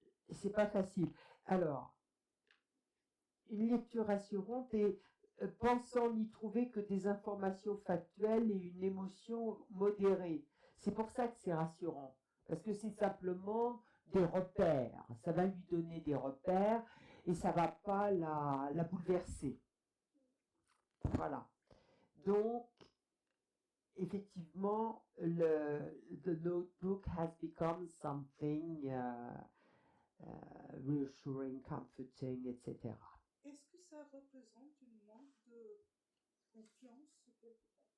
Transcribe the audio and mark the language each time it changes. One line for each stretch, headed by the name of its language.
French: C'est pas facile. Alors, une lecture rassurante et pensant n'y trouver que des informations factuelles et une émotion modérée. C'est pour ça que c'est rassurant. Parce que c'est simplement des repères. Ça va lui donner des repères et ça va pas la bouleverser. Voilà. Donc, effectivement,
English: the notebook has become something reassuring, comforting, etc.
French: Est-ce que ça représente une manque de confiance quelque part?